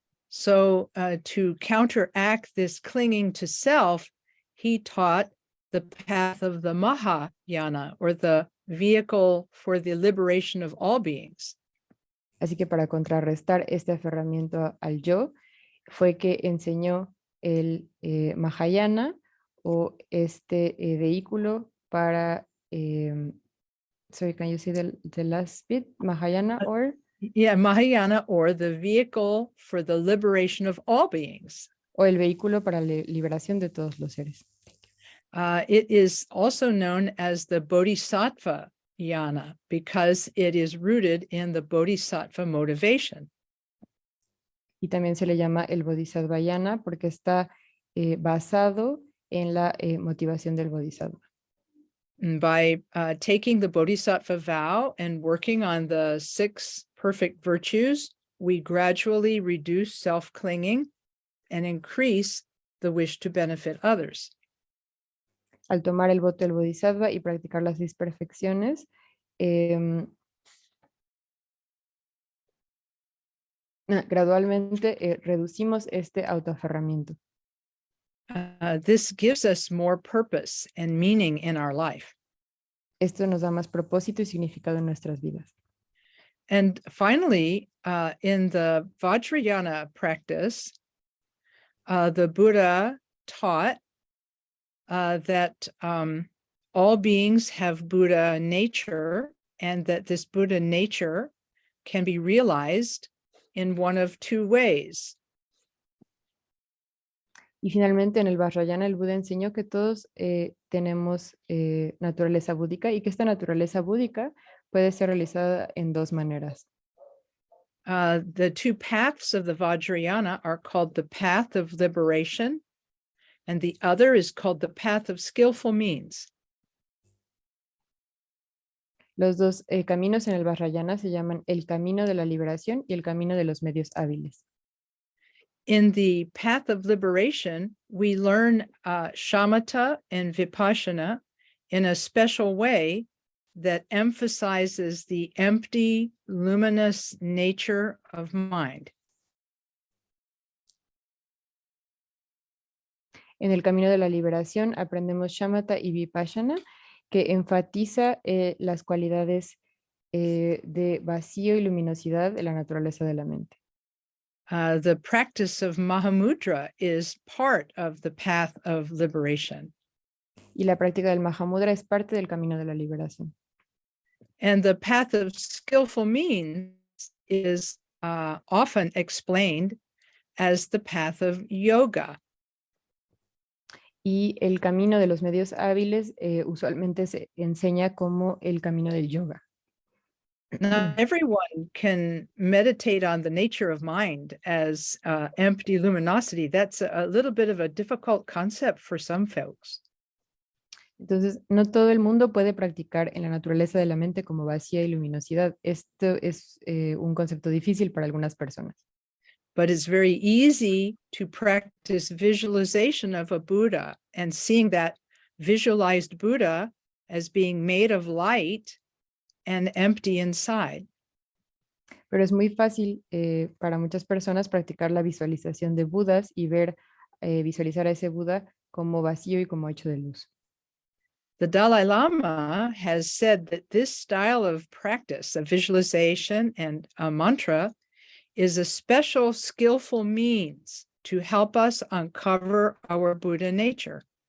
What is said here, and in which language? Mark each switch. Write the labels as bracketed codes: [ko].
[en] So to counteract this clinging to self, he taught the path of the Mahayana, or the vehicle for the liberation of all beings. [es] Así que para contrarrestar este aferramiento al yo, fue que enseñó el Mahayana, o este vehículo para, [en] sorry, can you see the last bit? Mahayana or? Yeah, Mahayana, or the vehicle for the liberation of all beings. [es] O el vehículo para la liberación de todos los seres. [en] It is also known as the Bodhisattva Yana because it is rooted in the Bodhisattva motivation. [es] Y también se le llama el Bodhisattvayana porque está basado en la motivación del Bodhisattva. [en] And by taking the Bodhisattva vow and working on the 6 perfect virtues, we gradually reduce self-clinging and increase the wish to benefit others. [es] Al tomar el voto del Bodhisattva y practicar las 6 perfecciones, gradualmente reducimos este autoaferramiento. [en] This gives us more purpose and meaning in our life. [es] Esto nos da más propósito y significado en nuestras vidas. [en] And finally, in the Vajrayana practice, the Buddha taught that all beings have Buddha nature, and that this Buddha nature can be realized in one of 2 ways. [es] Y finalmente en el Vajrayana el Buda enseñó que todos tenemos naturaleza búdica y que esta naturaleza búdica puede ser realizada en 2 maneras. [en] The 2 paths of the Vajrayana are called the path of liberation, and the other is called the path of skillful means. [es] Los 2 caminos en el Vajrayana se llaman el camino de la liberación y el camino de los medios hábiles. [en] In the path of liberation, we learn shamatha and vipassana in a special way that emphasizes the empty, luminous nature of mind. [es] En el camino de la liberación aprendemos shamatha y vipassana, que enfatiza las cualidades de vacío y luminosidad de la naturaleza de la mente. [en] The practice of Mahamudra is part of the path of liberation. [es] Y la práctica del Mahamudra es parte del camino de la liberación. [en] And the path of skillful means is often explained as the path of yoga. [es] Y el camino de los medios hábiles usualmente se enseña como el camino del yoga. [en] Not everyone can meditate on the nature of mind as empty luminosity. That's a little bit of a difficult concept for some folks. [es] Entonces, no todo el mundo puede practicar en la naturaleza de la mente como vacía y luminosidad. Esto es un concepto difícil para algunas personas. [en] But it's very easy to practice visualization of a Buddha and seeing that visualized Buddha as being made of light and empty inside. [es] Pero es muy fácil para muchas personas practicar la visualización de Budas y ver, visualizar a ese Buda como vacío y como hecho de luz. [en] The Dalai Lama has said that this style of practice, of visualization and a mantra, is a special skillful means to help us uncover our Buddha nature.